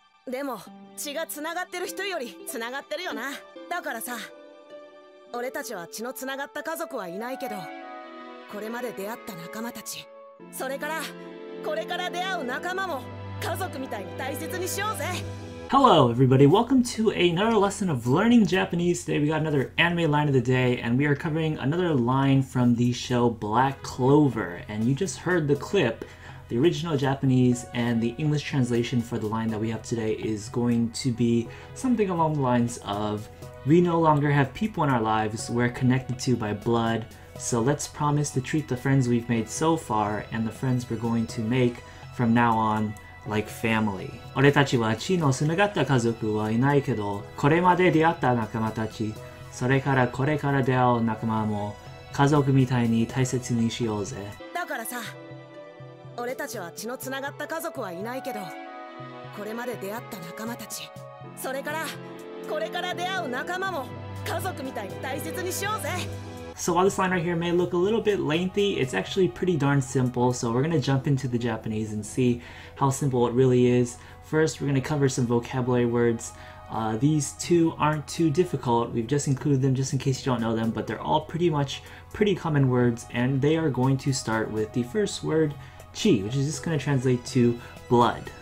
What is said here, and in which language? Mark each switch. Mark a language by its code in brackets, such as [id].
[ja] でも血が繋がってる人より繋がってるよな。だからさ、俺たちは血の繋がった家族はいないけど、これまで出会った仲間たち、それからこれから出会う仲間も家族みたいに大切にしようぜ。 [en] Hello everybody, welcome to another lesson of learning Japanese. Today we got another anime line of the day, and we are covering another line from the show Black Clover. And you just heard the clip. The original Japanese and the English translation for the line that we have today is going to be something along the lines of, we no longer have people in our lives we're connected to by blood, so let's promise to treat the friends we've made so far and the friends we're going to make from now on like family. [ja] 俺たちは血の繋がった家族はいないけど、これまで出会った仲間たち、それからこれから出会う仲間も家族みたいに大切にしようぜ。だからさ、俺たちは血の繋がった家族はいないけど、これまで出会った仲間たち、それからこれから出会う仲間も家族みたいに大切にしようぜ。 [en] So while this line right here may look a little bit lengthy, it's actually pretty darn simple. So we're going to jump into the Japanese and see how simple it really is. First, we're going to cover some vocabulary words. These two aren't too difficult. We've just included them just in case you don't know them, but they're all pretty common words, and they are going to start with the first word, chi, which is just going to translate to blood.